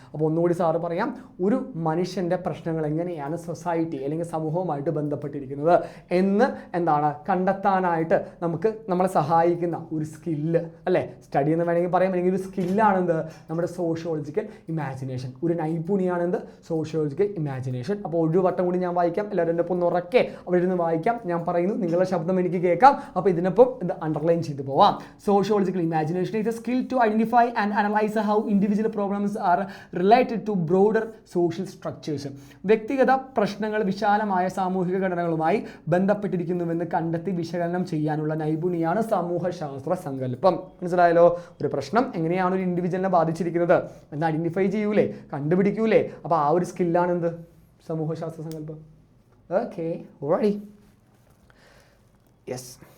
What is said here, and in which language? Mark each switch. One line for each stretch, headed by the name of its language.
Malayalam: അപ്പോൾ ഒന്നുകൂടി സാറ് പറയാം, ഒരു മനുഷ്യൻ്റെ പ്രശ്നങ്ങൾ എങ്ങനെയാണ് സൊസൈറ്റി അല്ലെങ്കിൽ സമൂഹവുമായിട്ട് ബന്ധപ്പെട്ടിരിക്കുന്നത് എന്ന് എന്താണ് കണ്ടെത്താനായിട്ട് നമ്മളെ സഹായിക്കുന്ന ഒരു സ്കില്ല് അല്ലേ, സ്റ്റഡി എന്ന് വേണമെങ്കിൽ പറയാം, അല്ലെങ്കിൽ ഒരു സ്കില്ലാണെന്ത്, നമ്മുടെ സോഷ്യോളജിക്കൽ ഇമാജിനേഷൻ. ഒരു നൈപുണിയാണെന്ത്, സോഷ്യോളജിക്കൽ ഇമാജിനേഷൻ. അപ്പോൾ ഒരു വട്ടം കൂടി ഞാൻ വായിക്കാം, എല്ലാവരും എൻ്റെ ഒപ്പം ഉറക്കെ അവിടെ ഇരുന്ന് വായിക്കാം. ഞാൻ പറയുന്നു, നിങ്ങളുടെ ശബ്ദം എനിക്ക് കേൾക്കാം. അപ്പോൾ ഇതിനൊപ്പം ഇത് അണ്ടർലൈൻ ചെയ്ത് പോവാം.
English: Sociological imagination is a skill to identify and analyze how individual problems are related to broader social structures.
Malayalam: വ്യക്തിഗത പ്രശ്നങ്ങൾ വിശാലമായ സാമൂഹിക ഘടനകളുമായി ബന്ധപ്പെട്ടിരിക്കുന്നുവെന്ന് കണ്ടെത്തി വിശകലനം ചെയ്യാനുള്ള നൈപുണിയാണ് സമൂഹശാസ്ത്ര സങ്കല്പം. മനസ്സിലായല്ലോ? ഒരു പ്രശ്നം എങ്ങനെയാണ് ഒരു ഇൻഡിവിജ്വലിനെ ബാധിച്ചിരിക്കുന്നത് എന്ന് ഐഡന്റിഫൈ ചെയ്യൂലേ, കണ്ടുപിടിക്കൂലേ. അപ്പോൾ ആ ഒരു സ്കില്ലാണ് എന്ത്, സമൂഹശാസ്ത്ര സങ്കല്പം. Okay, ready. യെസ്.